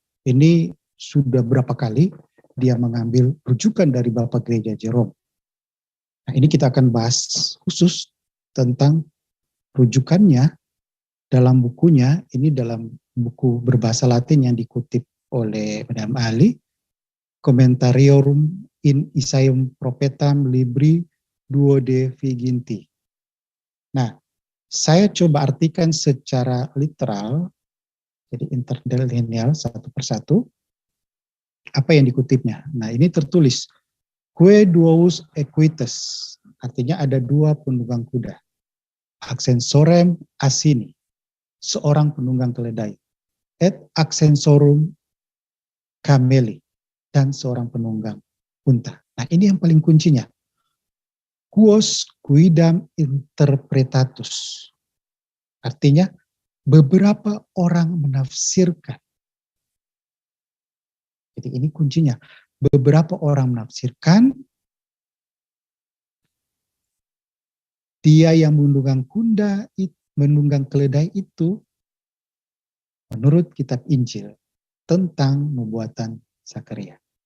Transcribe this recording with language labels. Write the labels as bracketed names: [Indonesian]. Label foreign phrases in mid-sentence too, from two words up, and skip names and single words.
[Indonesian] Ini sudah berapa kali dia mengambil rujukan dari Bapak Gereja Jerome. Nah, ini kita akan bahas khusus tentang rujukannya dalam bukunya. Ini dalam buku berbahasa Latin yang dikutip oleh Benjamin Ali, [Latin] Commentarium in Isaium prophetam libri duo de viginti. [Indonesian] Nah, saya coba artikan secara literal, jadi interdelineal satu persatu, apa yang dikutipnya. Nah, ini tertulis, [Latin] Quae duos equites, [Indonesian] artinya ada dua penunggang kuda. [Latin] Accensorem asini, [Indonesian] seorang penunggang keledai. [Latin] Et accensorum cameli, [Indonesian] dan seorang penunggang unta. Nah, ini yang paling kuncinya. [Latin] Quos quidam interpretatus. [Indonesian] Artinya, beberapa orang menafsirkan. Jadi ini kuncinya. Beberapa orang menafsirkan, dia yang menunggang keledai itu, menurut kitab Injil, tentang nubuatan Zakaria.